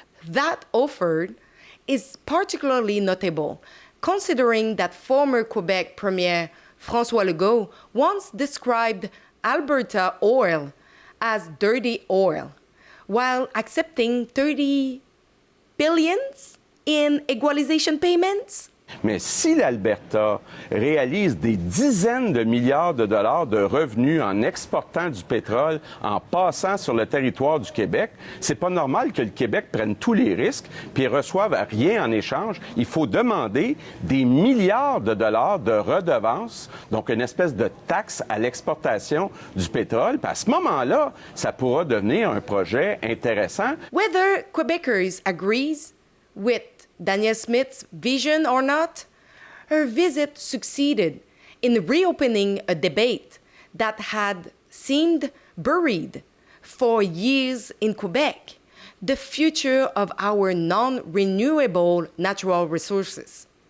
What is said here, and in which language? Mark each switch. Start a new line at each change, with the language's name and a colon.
English: That offer is particularly notable, considering that former Quebec Premier François Legault once described Alberta oil as dirty oil, while accepting 30 billions in equalization payments.
French: Mais si l'Alberta réalise des dizaines de milliards de dollars de revenus en exportant du pétrole, en passant sur le territoire du Québec, c'est pas normal que le Québec prenne tous les risques puis reçoive rien en échange. Il faut demander des milliards de dollars de redevances, donc une espèce de taxe à l'exportation du pétrole. Puis à ce moment-là, ça pourra devenir un projet intéressant.
English: Whether Quebecers agrees with Danielle Smith's vision or not, her visit succeeded in reopening a debate that had seemed buried for years in Quebec, the future of our non-renewable natural resources.